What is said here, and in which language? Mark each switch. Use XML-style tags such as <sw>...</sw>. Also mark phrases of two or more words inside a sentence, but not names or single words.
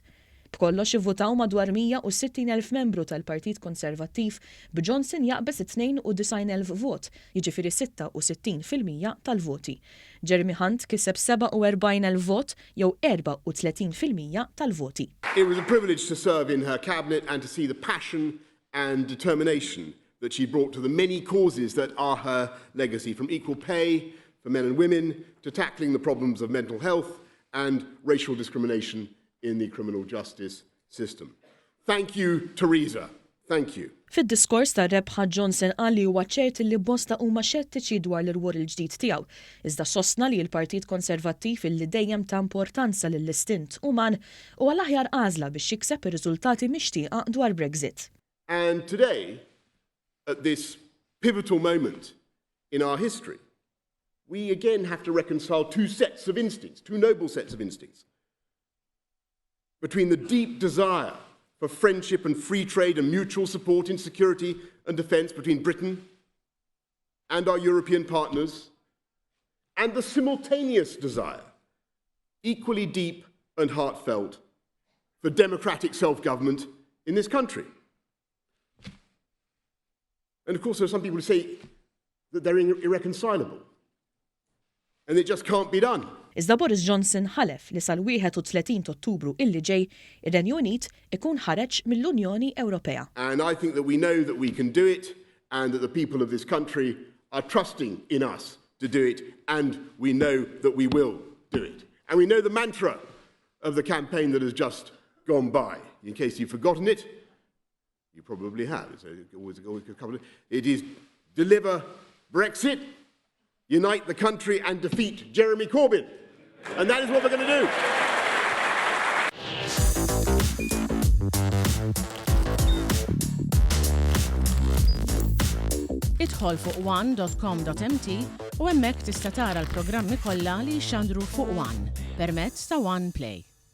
<mt>B'kollox ivvutaw madwar 160,000 membru tal-Partit Konservattiv b'Johnson jaqbes 92,000 vot, jiġifieri 66% tal-voti. Jeremy Hunt kiseb 47,000 vot jew 34% tal-voti.</mt> <en>It was a privilege to serve in her cabinet and to see the passion and determination that she brought to the many causes that are her legacy, from equal pay for men and women to tackling the problems of mental health and racial discrimination in the criminal justice system. Thank you, Theresa. Thank you.</en> <mt>Fid-diskors tar-rebħa Johnson qal li huwa ċert li bosta huma xettiċi dwar l-irwol il-ġdid tiegħu, iżda sostna li l-Partit Konservattiv illi dejjem ta' importanza lill-istint uman u għall-aħjar għażla biex jikseb ir-riżultati mixtieqa dwar Brexit.</mt> <en>And today, at this pivotal moment in our history, we again have to reconcile two noble sets of instincts, between the deep desire for friendship and free trade and mutual support in security and defence between Britain and our European partners, and the simultaneous desire, equally deep and heartfelt, for democratic self-government in this country. And of course, there are some people who say that they're irreconcilable, and it just can't be done.</en> <mt>Iżda Boris Johnson ħalef li sal-31 Ottubru illi ġej ir-Renju Unit ikun ħareġ mill-Unjoni Ewropea.</mt> <en>And I think that we know that we can do it and that the people of this country are trusting in us to do it, and we know that we will do it. And we know the mantra of the campaign that has just gone by. In case you've forgotten it, you probably have. It is deliver Brexit, unite the country and defeat Jeremy Corbyn. And that is what we're going to do.</en> <mt>Idħol fuq one.com.mt u hemmhekk tista' tara l-programmi kollha li jxandru fuq One permezz ta' One Play.</mt>